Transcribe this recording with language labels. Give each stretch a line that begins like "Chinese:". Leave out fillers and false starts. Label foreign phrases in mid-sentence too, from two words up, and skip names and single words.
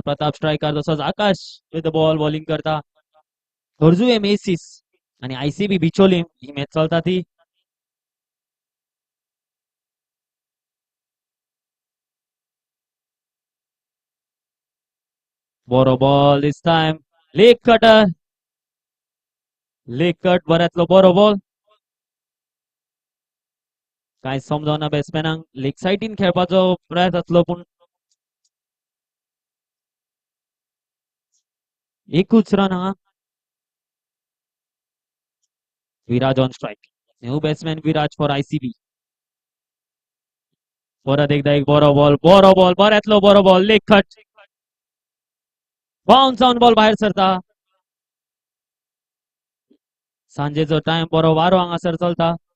Konkani: प्रताप स्ट्रायकर तसोच आकाश
English: with the ball
Konkani: बॉलिंग करता. हरजू मेसीस आणि आयसीबी बिचोलीम ही मॅच चलता ती. बरो बॉल
English: this time leg cutter leg cut
Konkani: बऱ्यातलो बरो बॉल. काय समजोना बॅट्समॅनांक लेग सायडीन खेळपाचो प्रयास आसलो पूण एकूच रन हांगा.
English: Viraj on strike. new batsman Viraj for ICB.
Konkani: परत एकदा एक बरो बॉल बऱ्यातलो बरो बॉल
English: leg cut bounce on ball
Konkani: बाहेर सरता. सांजेचो टाइम बरो वारो हांगासर चलता.